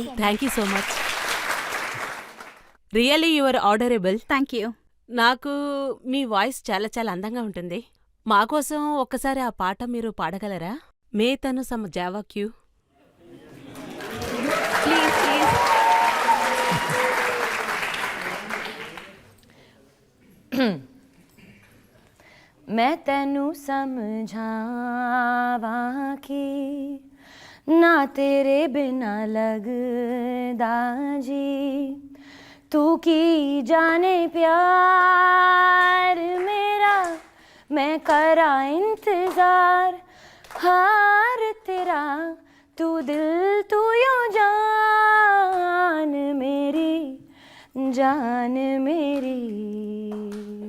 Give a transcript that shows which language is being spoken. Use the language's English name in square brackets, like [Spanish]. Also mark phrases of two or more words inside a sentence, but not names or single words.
[English] Thank you so much. Really your adorable. Thank you. [Telugu] నాకు మీ వాయిస్ చాలా చాలా అందంగా ఉంటుంది. మాకోసం ఒక్కసారి ఆ పాట మీరు పాడగలరా? [Punjabi] ਮੈਂ ਤੈਨੂੰ ਸਮਝਾਵਾਂ ਕਿਉਂ. [English] Please please. [Punjabi] ਮੈਂ ਤੈਨੂੰ ਸਮਝਾਵਾਂ ਕਿ ਨਾ ਤੇਰੇ ਬਿਨਾ ਲਗਦਾ ਜੀ, ਤੂੰ ਕੀ ਜਾਣੇ ਪਿਆਰ ਮੇਰਾ, ਮੈਂ ਕਰਾਂ ਇੰਤਜ਼ਾਰ ਹਾਰ ਤੇਰਾ, ਤੂੰ ਦਿਲ ਤੂੰ ਯੂੰ ਜਾਨ ਮੇਰੀ, ਜਾਨ ਮੇਰੀ.